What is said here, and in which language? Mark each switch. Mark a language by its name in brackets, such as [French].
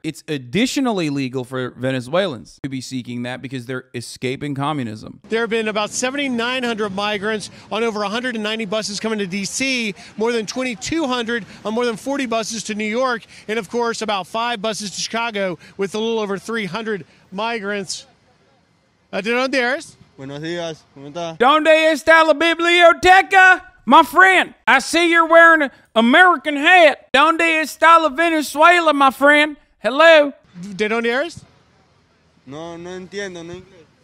[English] It's additionally legal for Venezuelans to be seeking that because they're escaping communism. There have been about 7,900 migrants on over 190 buses coming to D.C., more than 2,200 on more than 40 buses to New York, and of course about 5 buses to Chicago with a little over 300 migrants. [Spanish] ¿De dónde eres? Buenos días, ¿cómo está? ¿Dónde está la biblioteca? [English] My friend, I see you're wearing an American hat. [Spanish] ¿Dónde está la Venezuela, [English] my friend? Hello? [Spanish] ¿De dónde eres? No, no entiendo, no inglés.